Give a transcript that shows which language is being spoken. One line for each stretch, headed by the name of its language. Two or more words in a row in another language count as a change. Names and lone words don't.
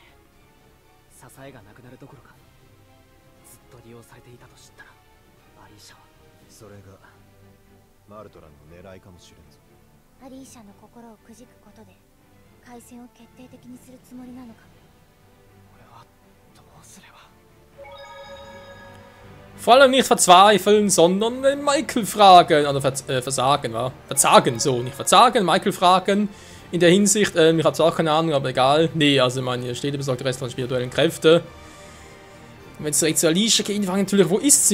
Japanese: 支えがなくなるどころかずっと利用されていたと知ったらアリーシャは。それがマルトランの狙いかもしれんぞ。アリーシャの心をくじくことで開戦を決定的にするつもりなのかも。俺はどうすれば。
German: Vor allem nicht verzweifeln, sondern Michael fragen, oder versagen, wa? Verzagen, so, nicht verzagen, Michael fragen. In der Hinsicht, ich habe zwar keine Ahnung, aber egal. Nee, also, ich meine, hier steht besorgt Restaurant spirituellen Kräfte. Wenn es direkt zu Alicia geht, frage natürlich, wo ist sie?